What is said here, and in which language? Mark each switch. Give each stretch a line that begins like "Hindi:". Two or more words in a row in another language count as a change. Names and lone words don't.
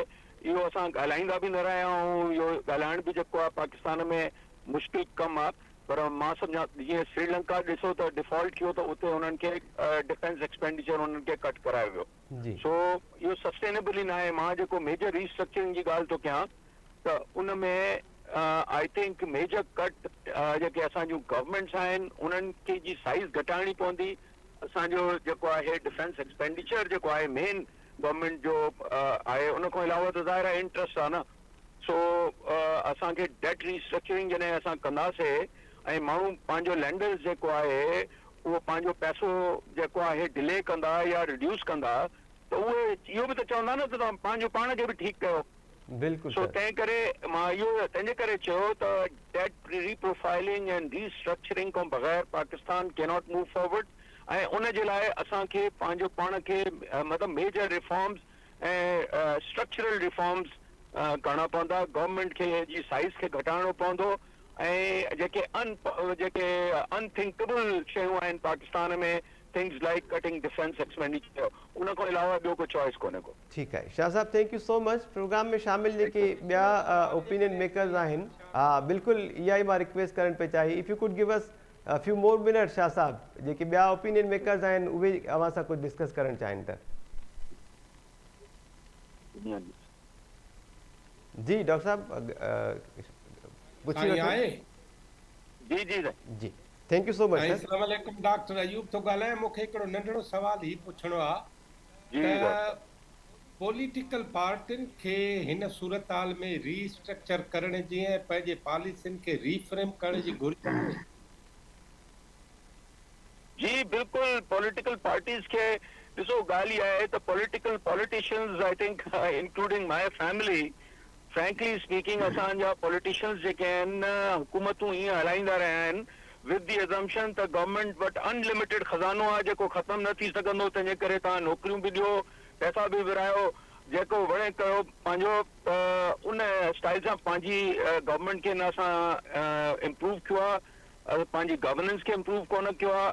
Sindhi: इहो असां ॻाल्हाईंदा बि न रहिया आहियूं, इहो ॻाल्हाइण बि जेको आहे पाकिस्तान में मुश्किल कमु आहे, पर मां सम्झां जीअं श्रीलंका ॾिसो त डिफॉल्ट थियो त उते उन्हनि खे
English: defense expenditure
Sindhi: उन्हनि खे कट करायो वियो। जी सो इहो सस्टेनेबल ई न आहे। मां जेको
English: major restructuring
Sindhi: जी ॻाल्हि थो कयां त उन में
English: I think major cut
Sindhi: जेके असांजूं गवर्नमेंट्स आहिनि उन्हनि खे जी साइज़ घटाइणी पवंदी। असांजो जेको आहे
English: defense expenditure
Sindhi: जेको आहे
English: main government
Sindhi: जो आहे, उन खां अलावा त ज़ाहिर आहे इंट्रस्ट आहे न। सो असांखे
English: debt restructuring
Sindhi: जॾहिं असां कंदासीं ऐं माण्हू पंहिंजो लैंडर्स जेको आहे उहो पंहिंजो पैसो जेको आहे डिले कंदा या रिड्यूस कंदा, त उहे इहो बि त चवंदा न त तव्हां पंहिंजो पाण खे बि ठीकु कयो। बिल्कुलु सो सर। तंहिं करे मां इहो तंहिंजे करे चयो त
English: debt reprofiling and restructuring
Sindhi: खां बग़ैर पाकिस्तान
English: cannot move forward.
Sindhi: ऐं उन जे लाइ असांखे पंहिंजो पाण खे मतिलबु
English: major reforms
Sindhi: ऐं
English: structural reforms
Sindhi: करणा पवंदा। गवर्नमेंट खे जी साइज़ खे घटाइणो पवंदो ऐं जेके अनथिंकेबल शयूं आहिनि पाकिस्तान में,
English: things like cutting defense expenditure,
Sindhi: उन खां अलावा ॿियो कोई चॉइस कोन्हे को। ठीकु आहे शाह साहब,
English: thank you so much.
Sindhi: प्रोग्राम में शामिल जेके ॿिया
English: opinion makers
Sindhi: आहिनि, हा बिल्कुलु इहा ई मां रिक्वेस्ट करणु पई चाही,
English: if you could give us few more minute
Sindhi: शाह साहब, जेके ॿिया
English: opinion makers
Sindhi: आहिनि उहे अव्हां सां कुझु डिस्कस करणु चाहिनि था। जी डॉक्टर साहब पुछी वठो। जी जी जी
English: thank you so much
Sindhi: सर।
Arabic: السلام عليكم,
Sindhi: डॉक्टर अयूब थो ॻाल्हायां। मूंखे हिकिड़ो नंढड़ो सुवाल ही पुछणो आहे त पॉलिटिकल पार्टियुनि खे हिन सूरत हाल में रीस्ट्रक्चर करण जी ऐं पंहिंजे पॉलिसियुनि खे रीफ्रेम करण जी घुर्ज आहे? जी बिल्कुलु,
English: political parties
Sindhi: खे ॾिसो, ॻाल्हि इहा आहे त पॉलिटिशियंस
English: I think including my family, frankly speaking
Sindhi: असांजा पॉलिटिशियंस जेके आहिनि हुकूमतूं ईअं हलाईंदा रहिया आहिनि
English: with the assumption
Sindhi: त गवर्नमेंट वटि अनलिमिटेड खज़ानो आहे जेको ख़तमु न थी सघंदो, तंहिंजे करे तव्हां नौकरियूं बि ॾियो, पैसा बि विरायो, जेको वणे कयो पंहिंजो। उन स्टाइल सां पंहिंजी गवर्नमेंट खे न असां इम्प्रूव कयो आहे, पंहिंजी गवर्नेंस खे इम्प्रूव कोन कयो आहे।